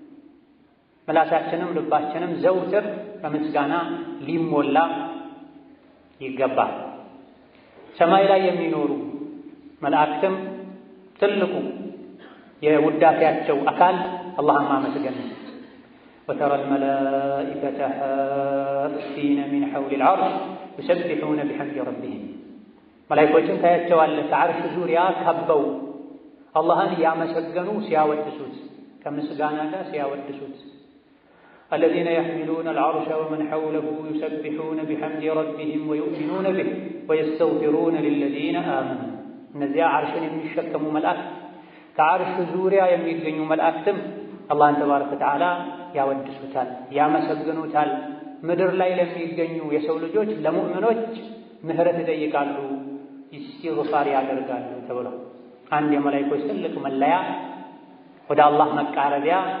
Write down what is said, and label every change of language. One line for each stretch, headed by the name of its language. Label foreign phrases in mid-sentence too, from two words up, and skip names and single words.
Amharic: ምላሳችንም ልባችንም ዘውትር በምስጋና ሊሞላ ይገባል። ሰማይ ላይ የሚኖሩ መላእክትም ትልቁ የውዳሴያቸው አካል አላህን ማመስገን ነው።
Arabic: وترى الملائكة حافين من حول العرش يسبحون بحمد ربهم
Amharic: መላእክቶችን ታያቸዋለህ ከዓርሽ ዙሪያ ከበው አላህን ያመሰገኑ ሲያወድሱት ከምስጋና ጋር
Arabic: ሲያወድሱት الذين يحملون العرش ومن حوله يسبحون بحمد ربهم ويؤمنون به ويستغفرون للذين آمنوا
Amharic: እነዚያ ዓርሽን የሚሸከሙ መላእክት ከዓርሽ ዙሪያ የሚገኙ መላእክትም አላህን
Arabic: تبارك وتعالى
Amharic: ያወድሱታል፣ ያመሰግኑታል። ምድር ላይ ለሚገኙ የሰው ልጆች ለሙእሚኖች ምህረት ይጠይቃሉ፣ ኢስቲግፋር ያደርጋሉ ተብሎ አንድ የመላእክቶች ትልቅ መለያ ወደ አላህ መቃረቢያ